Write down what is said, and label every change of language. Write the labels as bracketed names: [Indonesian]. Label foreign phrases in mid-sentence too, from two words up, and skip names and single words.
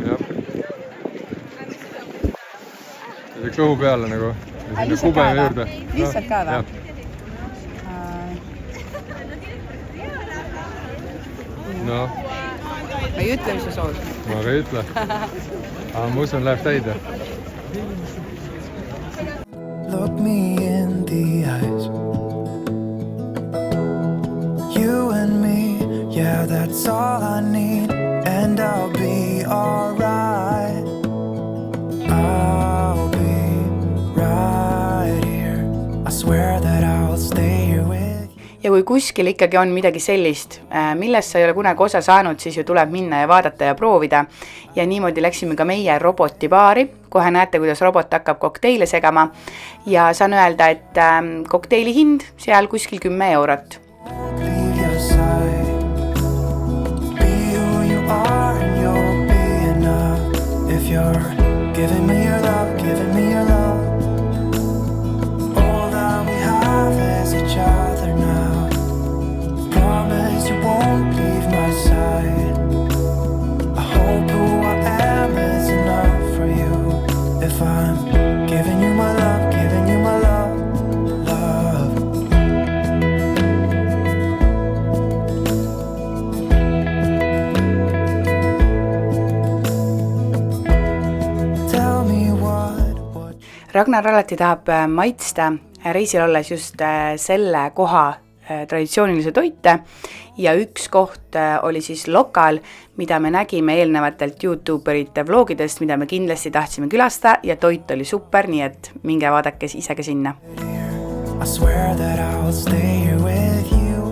[Estonian] Jah. See kõhu peale nagu. Lihtsalt ka või? Lihtsalt ka või? No. Ma ei ütle, mis sa soovid. Ma ei ütle. Aga ma usun, läheb täide. [English] Look me in the eyes. You and me, yeah, that's all I need. And I'll be alright. I'll be right here. I swear that I'll stay here with you. [Estonian] Ja kui kuskil ikkagi on midagi sellist, millest sa ei ole kunagi osa saanud, siis ju tuleb minna ja vaadata ja proovida. Ja niimoodi läksime ka meie robotibaari. Kohe näete, kuidas robot hakkab kokteile segama. Ja saan öelda, et kokteili hind seal kuskil 10 eurot. [English] Leave your side. Be who you are and you'll be enough. If you're giving me your love, giving me your love. All that we have is each other now. Promise you won't leave my side. I hope who I am is enough for you. If I'm giving you my love, giving you my love, love. Tell me what [Estonian] Ragnar alati tahab maitsta reisil olles just selle koha traditsioonilise toite ja üks koht oli siis lokal, mida me nägime eelnevatelt YouTuberite vlogidest, mida me kindlasti tahtsime külastada ja toit oli super, nii et minge vaadake ise ka sinna. [English] I swear that I'll stay here with you.